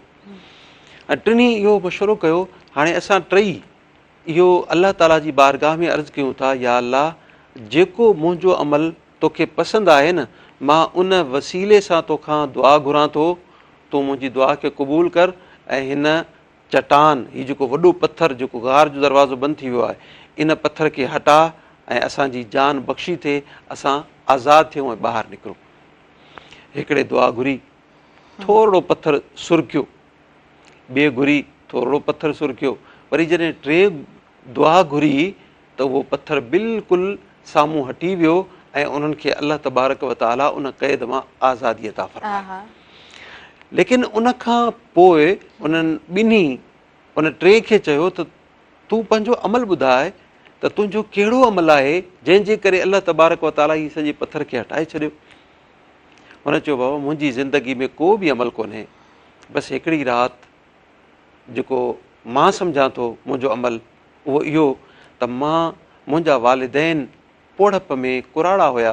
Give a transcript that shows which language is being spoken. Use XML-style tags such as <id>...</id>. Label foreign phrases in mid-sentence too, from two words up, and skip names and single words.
<sd>ऐं टिनी इहो मशवरो कयो, हाणे असां टई इहो अल्लाह ताला जी बारगाह में अर्ज़ु कयूं था, या अल्लाह जेको मुंहिंजो अमल तोखे पसंदि आहे न, मां उन वसीले सां तोखां दुआ घुरां थो, तूं मुंहिंजी दुआ खे क़बूल कर ऐं हिन चट्टान, हीउ जेको वॾो पथर जेको ग़ार जो दरवाज़ो बंदि थी वियो आहे, इन पथर खे हटा ऐं असांजी जान बख़्शी थिए, असां आज़ादु थियूं ऐं ॿाहिरि निकिरूं। हिकिड़े दुआ घुरी, थोरो पथर सुरकियो, ॿिए घुरी, थोरो पथर सुरकियो, वरी जॾहिं टे दुआ घुरी त उहो पथर बिल्कुलु साम्हूं हटी वियो ऐं उन्हनि खे अल्लाह</sd> <ar>تبارك وتعالى</ar> <sd>उन क़ैद मां आज़ादी अता फरमाई। लेकिन उन खां पोइ उन्हनि ॿिन्ही उन टे खे चयो त तूं पंहिंजो अमल ॿुधाए त तुंहिंजो कहिड़ो अमल आहे जंहिंजे करे अलाह</sd> <ar>تبارك وتعالى</ar> <sd>हीअ सॼे पथर खे हटाए छॾियो। हुन चयो बाबा मुंहिंजी ज़िंदगी में को बि अमल कोन्हे, बसि हिकिड़ी राति जेको मां सम्झां थो मुंहिंजो अमल उहो इहो त मां मुंहिंजा वालिदैन पोड़प में कुराड़ा हुया</sd>